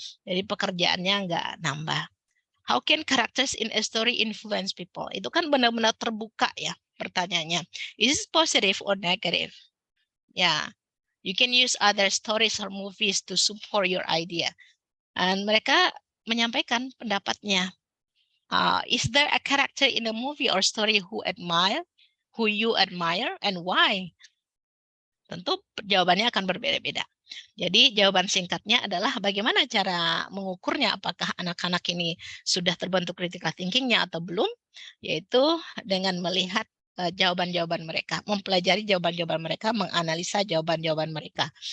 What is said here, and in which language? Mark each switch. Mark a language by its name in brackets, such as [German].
[Indonesian] Jadi pekerjaannya nggak nambah. [English] How can characters in a story influence people? [Indonesian] Itu kan benar-benar terbuka ya pertanyaannya. [English] Is it positive or negative? Ya, you can use other stories or movies to support your idea. [Indonesian] Dan mereka menyampaikan pendapatnya. [English] Is there a character in a movie or story who you admire, and why? [Indonesian] Tentu jawabannya akan berbeda-beda. Jadi jawaban singkatnya adalah bagaimana cara mengukurnya, apakah anak-anak ini sudah terbentuk critical thinking-nya atau belum, yaitu dengan melihat jawaban-jawaban mereka, mempelajari jawaban-jawaban mereka, menganalisa jawaban-jawaban mereka.